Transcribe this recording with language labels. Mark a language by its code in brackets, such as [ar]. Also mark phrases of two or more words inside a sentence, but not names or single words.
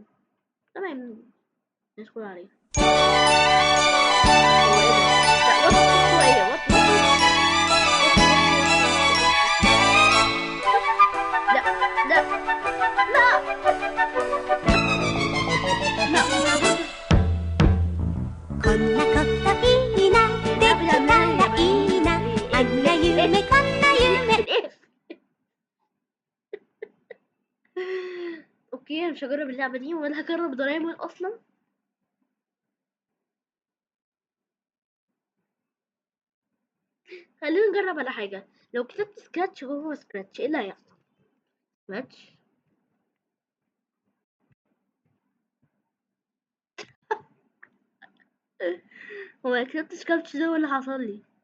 [ar] تمام ندخل عليها. هو ايه ده؟ لا وات شوية لا لا لا لا ما برضه [ja] こんなこといいなできたらいいなあんな夢こんな夢 [ar] اوكي انا مش هجرب اللعبة دي ولا هجرب دورايمون اصلا. خلينا نجرب على حاجة. لو كتبت سكراتش جوه سكراتش ايه اللي هيحصل؟ سكراتش هو كتبت سكراتش ده اللي حصل لي.